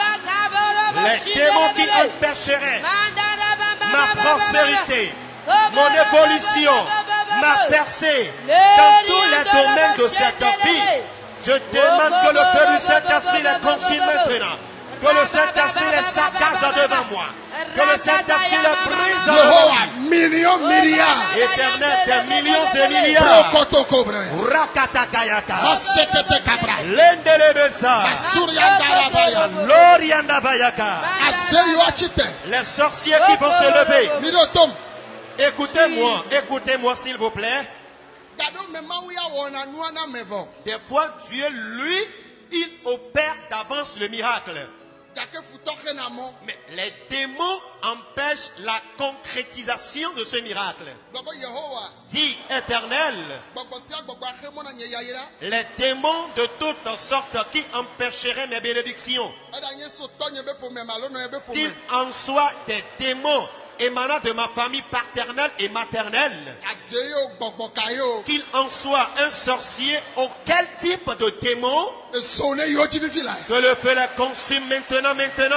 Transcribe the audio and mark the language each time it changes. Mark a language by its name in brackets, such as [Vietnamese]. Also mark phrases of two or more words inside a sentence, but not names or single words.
[French] Les démons qui empêcheraient ma prospérité, mon évolution, ma percée dans tous les domaines de cette vie. Je demande que le feu du Saint-Esprit les consume maintenant. Que le Saint-Esprit les saccage devant moi. Que le Saint-Esprit les brise devant moi. Yehowa million milliard. Éternel des millions et milliards. Prokotoko bre. Rakatakayaka. Masetete kabra. Lendelebesa. Suryandarabaya. Loriandabayaka. Aseyo achite. Les sorciers qui vont se lever. [Ewe] Mi ɖo tom. [French] Écoutez-moi, écoutez-moi s'il vous plaît. [Ewe] Gaɖo me Mawu ya wɔna nua na me vɔ. [French] Des fois, Dieu, lui, il opère d'avance le miracle. Mais les démons empêchent la concrétisation de ce miracle. Dit Éternel, les démons de toutes sortes qui empêcheraient mes bénédictions, qu'il en soit des démons émanant de ma famille paternelle et maternelle, qu'il en soit un sorcier, auquel type de démon, que le feu les consume maintenant même.